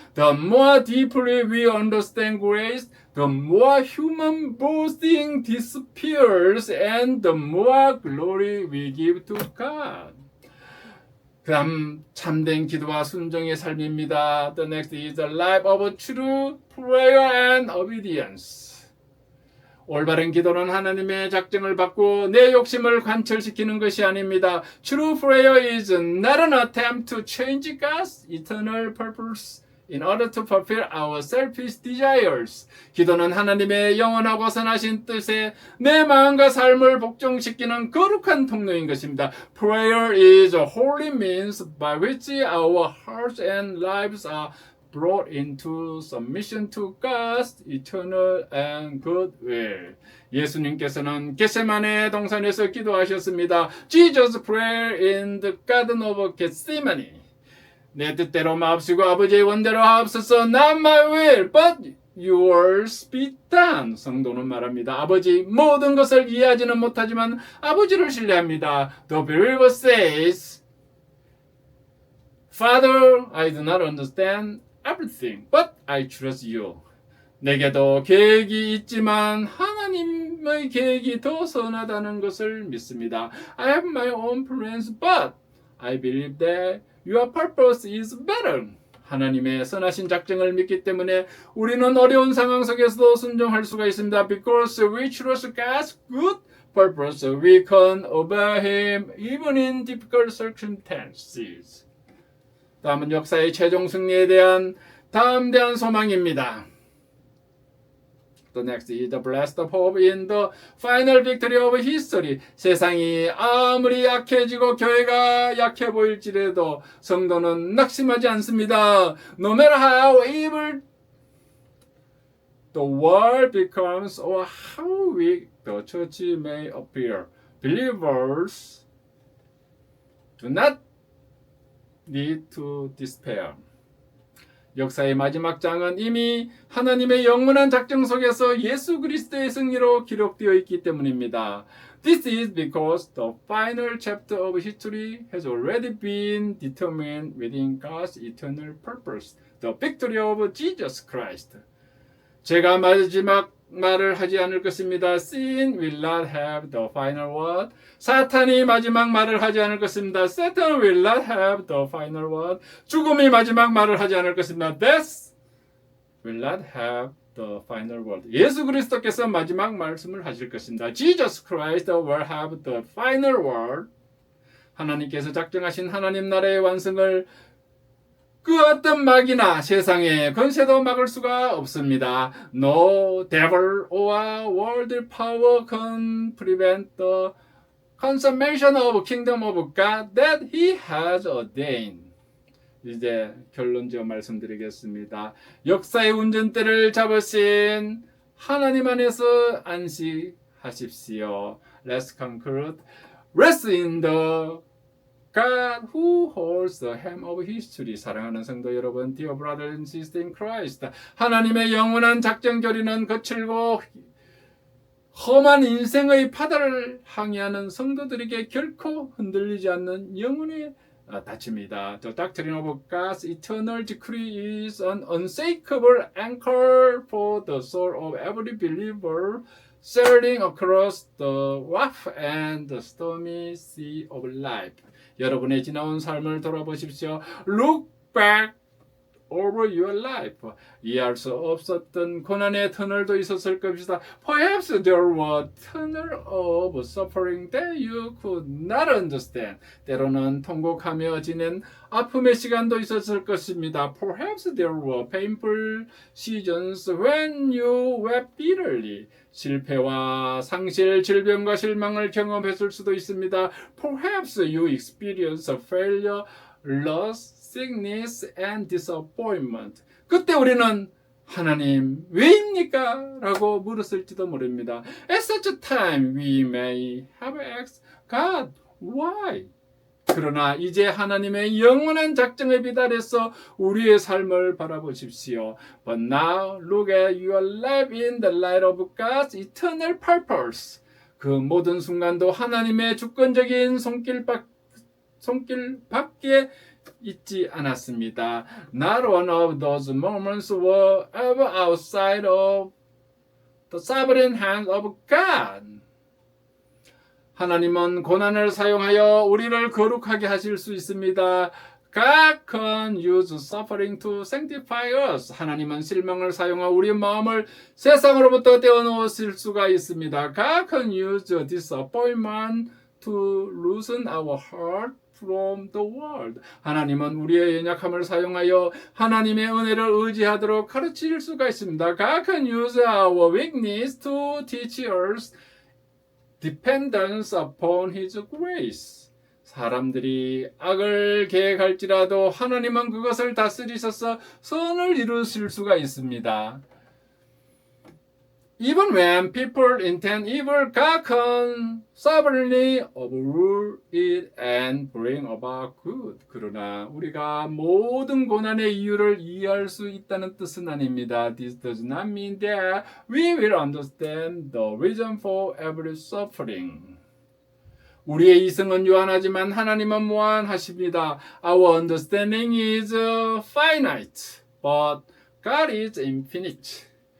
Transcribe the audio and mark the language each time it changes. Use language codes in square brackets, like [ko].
[en] The more deeply we understand grace, the more human boasting disappears and the more glory we give to God. [ko] 그다음 참된 기도와 순종의 삶입니다. [en] The next is a life of true prayer and obedience. [ko] 올바른 기도는 하나님의 작정을 받고 내 욕심을 관철시키는 것이 아닙니다. [en] True prayer is not an attempt to change God's eternal purpose in order to fulfill our selfish desires. [ko] 기도는 하나님의 영원하고 선하신 뜻에 내 마음과 삶을 복종시키는 거룩한 통로인 것입니다. [en] Prayer is a holy means by which our hearts and lives are brought into submission to God's eternal and good will. [ko] 예수님께서는 겟세마네 동산에서 기도하셨습니다. [en] Jesus prayed in the Garden of Gethsemane. [ko] 내 뜻대로 마옵시고 아버지의 원대로 하옵소서. [en] Not my will, but yours be done. [ko] 성도는 말합니다. 아버지, 모든 것을 이해하지는 못하지만 아버지를 신뢰합니다. [en] The believer says, Father, I do not understand everything, but I trust you. [ko] 내게도 계획이 있지만 하나님의 계획이 더 선하다는 것을 믿습니다. [en] I have my own plans, but I believe that your purpose is better. [ko] 하나님의 선하신 작정을 믿기 때문에 우리는 어려운 상황 속에서도 순종할 수가 있습니다. [en] Because we trust God's good purpose, we can obey Him even in difficult circumstances. [ko] 다음은 역사의 최종 승리에 대한 담대한 소망입니다. [en] The next is the blessed hope in the final victory of history. [ko] 세상이 아무리 약해지고 교회가 약해 보일지라도 성도는 낙심하지 않습니다. [en] No matter how evil the world becomes or how weak the church may appear, believers do not need to despair. [ko] 역사의 마지막 장은 이미 하나님의 영원한 작정 속에서 예수 그리스도의 승리로 기록되어 있기 때문입니다. [en] This is because the final chapter of history has already been determined within God's eternal purpose, the victory of Jesus Christ. [ko] 제가 마지막 말을 하지 않을 것입니다. [en] Sin will not have the final word. [ko] 사탄이 마지막 말을 하지 않을 것입니다. [en] Satan will not have the final word. [ko] 죽음이 마지막 말을 하지 않을 것입니다. [en] Death will not have the final word. [ko] 예수 그리스도께서 마지막 말씀을 하실 것입니다. [en] Jesus Christ will have the final word. [ko] 하나님께서 작정하신 하나님 나라의 완성을 그 어떤 막이나 세상의 권세도 막을 수가 없습니다. [en] No devil or world power can prevent the consummation of kingdom of God that He has ordained. [ko] 이제 결론지어 말씀드리겠습니다. 역사의 운전대를 잡으신 하나님 안에서 안식하십시오. [en] Let's conclude. Rest in the God who holds the hand of history. [ko] 사랑하는 성도 여러분, [en] dear brothers and sisters in Christ. [ko] 하나님의 영원한 작정 결의는 거칠고 험한 인생의 바다를 항해하는 성도들에게 결코 흔들리지 않는 영혼의 다칩니다. [en] The doctrine of God's eternal decree is an unshakable anchor for the soul of every believer sailing across the rough and the stormy sea of life. [ko] 여러분의 지나온 삶을 돌아보십시오. [en] Look back over your life. [ko] 이해할 수 없었던 고난의 터널도 있었을 것이다. [en] Perhaps there were tunnels of suffering that you could not understand. [ko] 때로는 통곡하며 지낸 아픔의 시간도 있었을 것입니다. [en] Perhaps there were painful seasons when you wept bitterly. [ko] 실패와 상실, 질병과 실망을 경험했을 수도 있습니다. [en] Perhaps you experienced failure, loss, sickness and disappointment. [ko] 그때 우리는 하나님 왜입니까? 라고 물었을지도 모릅니다. [en] At such a time we may have asked God why? [ko] 그러나 이제 하나님의 영원한 작정에 비달해서 우리의 삶을 바라보십시오. [en] But now look at your life in the light of God's eternal purpose. [ko] 그 모든 순간도 하나님의 주권적인 손길밖에 있지 않았습니다. [en] Not one of those moments were ever outside of the sovereign hand of God. [ko] 하나님은 고난을 사용하여 우리를 거룩하게 하실 수 있습니다. [en] God can use suffering to sanctify us. [ko] 하나님은 실망을 사용하여 우리 마음을 세상으로부터 떼어놓으실 수가 있습니다. [en] God can use disappointment to loosen our heart from the world. [ko] 하나님은 우리의 연약함을 사용하여 하나님의 은혜를 의지하도록 가르칠 수가 있습니다. [en] God can use our weakness to teach us dependence upon His grace. [ko] 사람들이 악을 계획할지라도 하나님은 그것을 다스리셔서 선을 이루실 수가 있습니다. [en] Even when people intend evil, God can sovereignly overrule it and bring about good. [ko] 그러나 우리가 모든 고난의 이유를 이해할 수 있다는 뜻은 아닙니다. [en] This does not mean that we will understand the reason for every suffering. [ko] 우리의 이성은 유한하지만 하나님은 무한하십니다. [en] Our understanding is finite, but God is infinite.